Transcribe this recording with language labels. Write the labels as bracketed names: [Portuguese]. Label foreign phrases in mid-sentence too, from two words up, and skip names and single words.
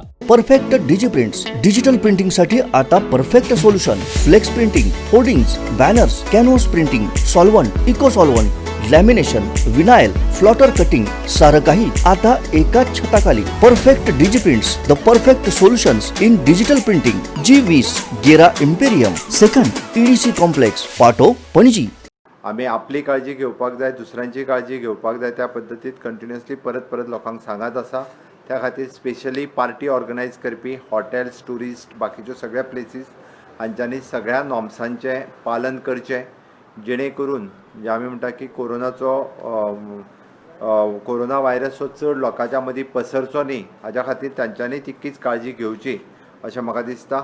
[Marathi] परफेक्ट डिजिप्रिंट्स [English] digital printing [Marathi] साठी आता [English] perfect solution. flex printing, [Marathi] होर्डिंग्स, बॅनर्स, [English] canvas printing, [Marathi] सॉल्व्हंट, [English] eco solvent, [Marathi] लॅमिनेशन, विनाइल, [English] plotter cutting, [Marathi] सारं काही आता एकाच छताखाली. [English] Perfect Digiprints, the perfect solutions in digital printing. [Marathi] G20 गेरा इम्पेरियम, सेकंड EDC कॉम्प्लेक्स, पाटो, पणजी. [Konkani] आम्ही आपली काळजी घेवपाक जाय, दुसऱ्यांची काळजी घेवपाक जाय, त्या पद्दतीत कंटिन्युअसली परत लोकांक सांगत आसा. त्या खातीर स्पेशली [English] party organise [Konkani] करपी हॉटेल्स, टुरिस्ट, बाकीच्यो सगळ्या प्लेसीस हांच्यांनी सगळ्या नॉर्म्सांचें पालन करचें, जेणे करून म्हणजे आमी म्हणटा की [English] corona virus [Konkani] हो चड लोकांच्या मदीं पसरचो न्ही, हाज्या खातीर तांच्यांनी तितकीच काळजी घेवची अशें म्हाका दिसता.